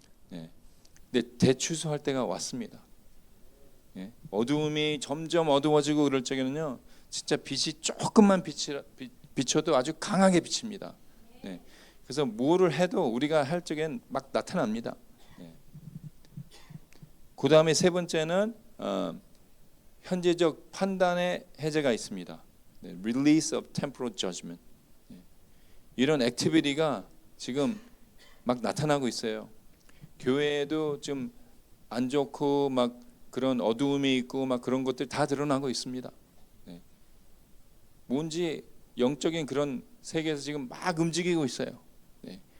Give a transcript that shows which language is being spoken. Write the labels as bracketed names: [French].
[Korean] 네, 근데 대추수할 때가 왔습니다. 네, 어두움이 점점 어두워지고 그럴 적에는요, 진짜 빛이 조금만 비춰도 아주 강하게 비칩니다. 네, 그래서 뭐를 해도 우리가 할 적엔 막 나타납니다. 네. 그 다음에 세 번째는 현재적 판단의 해제가 있습니다. [English] 네, Release of temporal judgment. [Korean] 네, 이런 액티비티가 지금 막 나타나고 있어요. 교회에도 좀 안 좋고 막 그런 어두움이 있고 막 그런 것들 다 드러나고 있습니다. 네. 뭔지 영적인 그런 세계에서 지금 막 움직이고 있어요. 네.